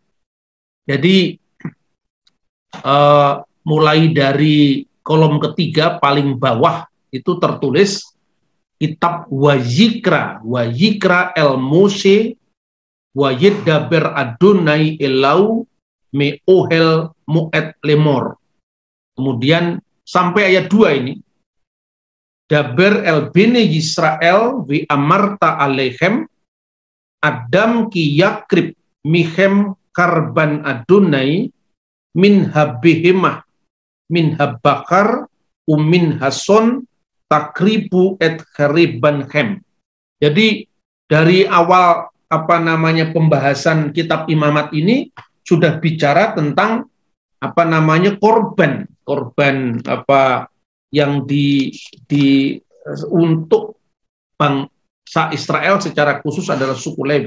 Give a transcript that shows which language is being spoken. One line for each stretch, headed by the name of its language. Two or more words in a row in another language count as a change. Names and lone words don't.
Indonesian: Jadi mulai dari kolom ketiga paling bawah itu tertulis kitab
Hebrew: ויקרא אל משה וידבר יהוה אליו מאהל מועד לאמר.
Indonesian: Kemudian sampai ayat 2 ini,
Hebrew: דבר אל בני ישראל ואמרת אלהם אדם כי יקריב מכם קרבן יהוה מן הבהמה מן הבקר ומן הצאן תקריבו את קרבנכם.
Indonesian: Jadi dari awal pembahasan kitab Imamat ini sudah bicara tentang korban yang untuk bangsa Israel secara khusus adalah suku Lewi.